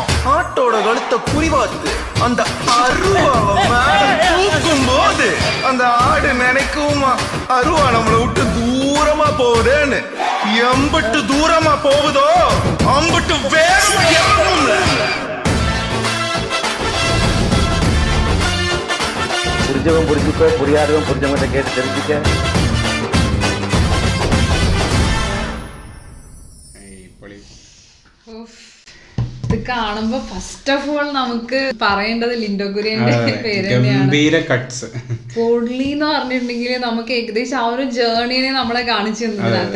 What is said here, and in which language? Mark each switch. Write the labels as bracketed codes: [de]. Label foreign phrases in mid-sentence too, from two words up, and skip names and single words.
[ta] ஆட்டோட கழுத்தை குறிவாத்து அந்த அருவாவை தூக்கும் போது அந்த ஆடு நினைக்குமா அருவா நம்மளை விட்டு தூரமா போகுதுன்னு. எம்பட்டு தூரமா போகுதோ அம்பட்டு வேகமா இறங்கும்ல. புரிஞ்சவன் புரிஞ்சுக்கோ, புரியாதவன் புரிஞ்சவங்க கேட்டு தெரிஞ்சுக்க. [ml] ഇത് കാണുമ്പോ [en] first of all [ml] നമുക്ക് പറയേണ്ടത് ലിൻഡോ കുര്യന്റെ പേര് തന്നെയാണ്. പൊള്ളി എന്ന് പറഞ്ഞിട്ടുണ്ടെങ്കിൽ നമുക്ക് ഏകദേശം ആ ഒരു ജേർണിനെ നമ്മളെ കാണിച്ചു തന്നതിനകത്ത്